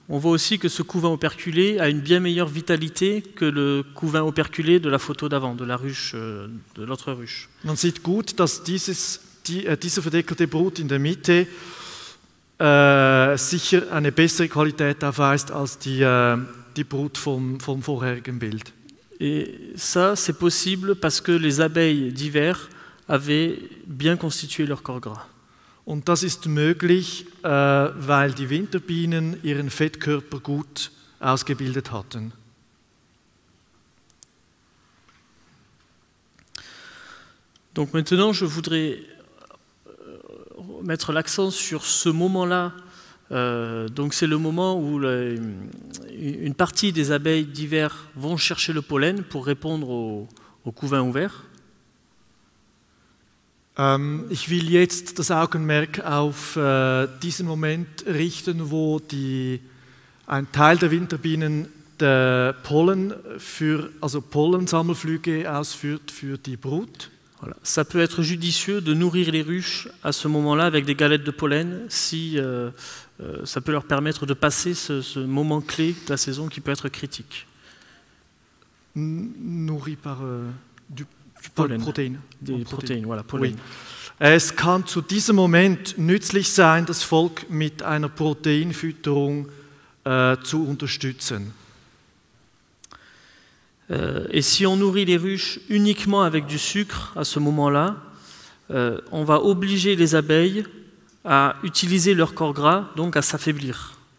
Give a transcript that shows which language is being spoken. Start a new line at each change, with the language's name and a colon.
French: On voit aussi que ce couvain operculé a une bien meilleure vitalité que le couvain operculé de la photo d'avant, de la ruche, de l'autre ruche.
German: Man sieht gut, dass diese verdeckelte Brut in der Mitte sicher eine bessere Qualität aufweist als die Brut vom vorherigen Bild.
French: Et ça, c'est possible parce que les abeilles d'hiver avaient bien constitué leur corps gras.
German: Und das ist möglich, weil die Winterbienen ihren Fettkörper gut ausgebildet hatten.
French: Donc maintenant, je voudrais mettre l'accent sur ce moment-là. Donc c'est le moment où une partie des abeilles d'hiver vont chercher le pollen pour répondre au couvain ouvert.
German: Ich will jetzt das Augenmerk auf diesen Moment richten, wo ein Teil der Winterbienen Pollensammelflüge ausführt für die Brut.
French: Voilà. Ça peut être judicieux de nourrir les ruches à ce moment-là avec des galettes de pollen si ça peut leur permettre de passer ce moment clé de la saison qui peut être critique. Nourri par du Pollen.
German: Protein.
French: Des Proteine, voilà, Pollen. Oui.
German: Es kann zu diesem Moment nützlich sein, das Volk mit einer Proteinfütterung zu unterstützen.
French: Et si on nourrit les ruches uniquement avec du sucre à ce moment-là, on va obliger les abeilles à utiliser leur corps gras, donc à s'affaiblir.